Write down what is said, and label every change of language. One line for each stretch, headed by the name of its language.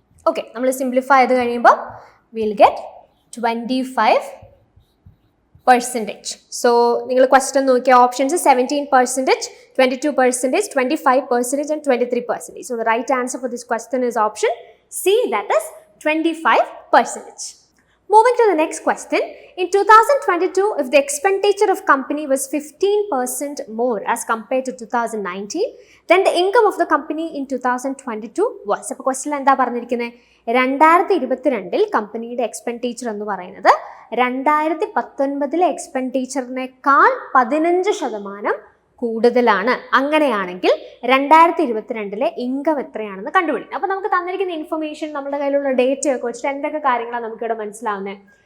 Malayalam: Okay, നമ്മൾ simplify ചെയ്ത് കഴിയുമ്പോൾ
English: will get
Malayalam: 25%. സോ നിങ്ങൾ question Nokia options 17%, 22%, 25% and 23%.
English: So the right answer for this question is option C, that is 25%. Moving to the next question. In 2022, if the expenditure of company was 15% more as compared to 2019, then the income of the company in 2022 was.
Malayalam: അപ്പോൾ question എന്താ പറഞ്ഞിരിക്കുന്നത്? 2022 കമ്പനിയുടെ expenditure എന്ന് പറയുന്നത് 2019 എക്സ്പെൻഡിച്ചറിനേക്കാൾ 15% കൂടുതലാണ്. അങ്ങനെയാണെങ്കിൽ 2022 income എത്രയാണെന്ന് കണ്ടുപിടിക്കണം. അപ്പോൾ നമുക്ക് തന്നിരിക്കുന്ന ഇൻഫർമേഷൻ, നമ്മുടെ കയ്യിലുള്ള ഡേറ്റ ഒക്കെ വെച്ചിട്ട് എന്തൊക്കെ കാര്യങ്ങളാണ് നമുക്കിവിടെ മനസ്സിലാവുന്നത്?